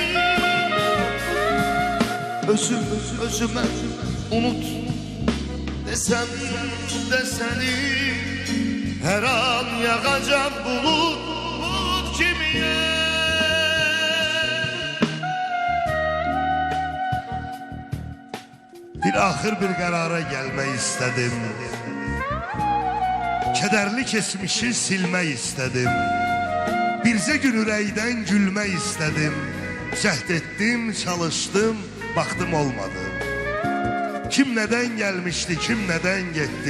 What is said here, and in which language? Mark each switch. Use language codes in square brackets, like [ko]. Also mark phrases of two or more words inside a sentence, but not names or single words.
[tr] Özüme unut desem de seni, her an yağacak bulut gibiyem. [az] Bir axır bir qərara gəlmək istədim. Kədərli keçmişi silmək istədim. Bircə gün ürəkdən gülmək istədim. Cəhd etdim, çalışdım, baxdım olmadı. Kim nədən gəlmişdi, kim nədən getdi?